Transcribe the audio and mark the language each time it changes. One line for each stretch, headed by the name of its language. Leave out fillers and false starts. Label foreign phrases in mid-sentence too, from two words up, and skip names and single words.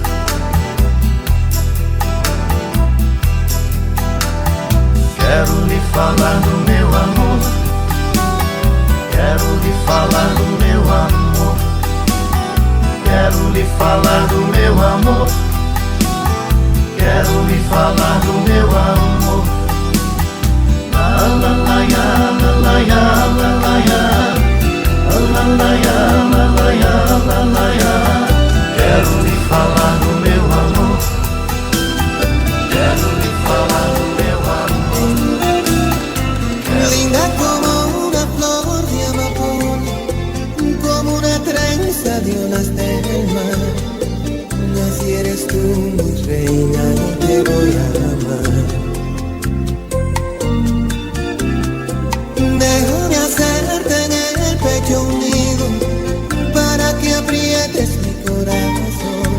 Portuguese: Quero lhe falar do meu amor. Quero lhe falar do meu amor. Quero lhe falar do meu amor. Quero lhe falar do meu amor. La la la ya, la la ya, la la ya. La la ya, la la ya, la la ya. Quero lhe falar do meu amor. Quero lhe falar do meu amor.
Spanish: Linda como una flor de amapola, como una trenza de olas del mar. Así eres tú, mi reina, y te voy a amar. Déjame hacerte en el pecho un nido para que aprietes mi corazón.